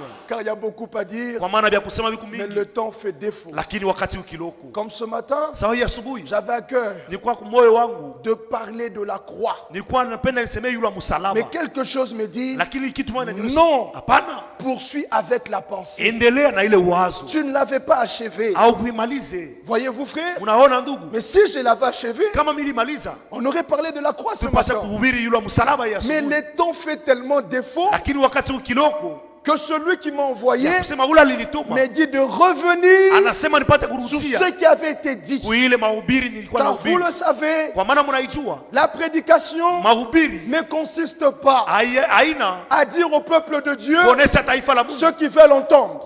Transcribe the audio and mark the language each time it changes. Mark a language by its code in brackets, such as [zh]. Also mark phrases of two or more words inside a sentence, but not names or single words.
[fr] Car il y a beaucoup à dire, mais le temps fait défaut. Comme ce matin, j'avais à cœur de parler de la croix. Mais quelque chose me dit, non, Poursuis avec la pensée. [sw] Endelea na ile wazo. [fr] Tu ne l'avais pas achevé. Voyez-vous, frère? [sw] Unaona ndugu? [fr] Mais si je l'avais achevé, [sw] kama nilimaliza, [fr] on aurait parlé de la croix ce matin. Mais les temps fait tellement défaut [sw] lakini wakati ukiloko [fr] que celui qui m'a envoyé m'a dit de revenir sur ce qui avait été dit. Car vous le savez, la prédication ne consiste pas à dire au peuple de Dieu ce qu'ils veulent entendre.